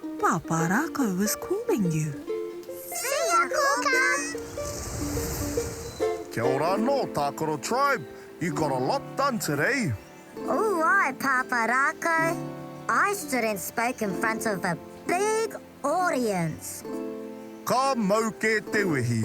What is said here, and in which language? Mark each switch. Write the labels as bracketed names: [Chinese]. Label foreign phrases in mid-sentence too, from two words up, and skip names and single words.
[English] Pāpā Rākau is calling you. See ya, Kōkā! [Māori] Kia ora no, Tākaro Tribe. [English] You got a lot done today. All right, Pāpā Rākau. I stood and spoke in front of a big audience. [Māori] Ka mau ke te wehi.